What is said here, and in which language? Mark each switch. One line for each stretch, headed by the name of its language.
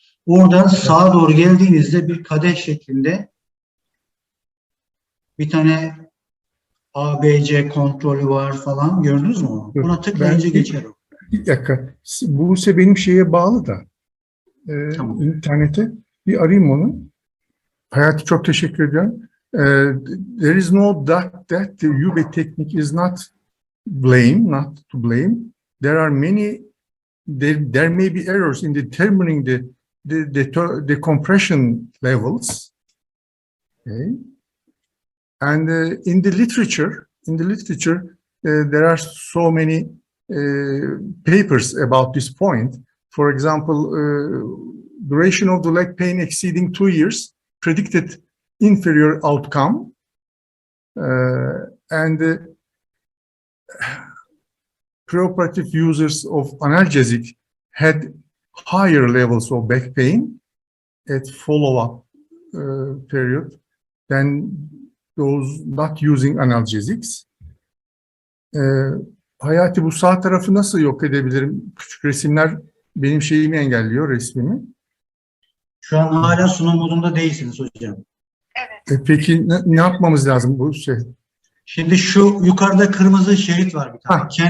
Turkish: Oradan sağa doğru geldiğinizde bir kadeh şeklinde bir tane ABC kontrolü var falan. Gördünüz mü onu? Dur, Buna tıklayınca ben- geçer o. Bir dakika. Buse benim şeye bağlı da. Tamam. İnternete. Bir arayayım onu. Hayati çok teşekkür ediyorum.
English: There is no doubt that the Ube technique is not not to blame. There are many, there may be errors in determining the compression levels. Okay. And in the literature, there are so many papers about this point. For example, duration of the leg pain exceeding 2 years predicted inferior outcome, and preoperative users of analgesic had higher levels of back pain at follow-up period than those not using analgesics.
Turkish: Hayati, bu sağ tarafı nasıl yok edebilirim? Küçük resimler benim şeyimi engelliyor, resmimi. Şu an hala sunum modunda değilsiniz hocam. Peki ne yapmamız lazım bu şey? Şimdi şu yukarıda kırmızı şerit var bir tane.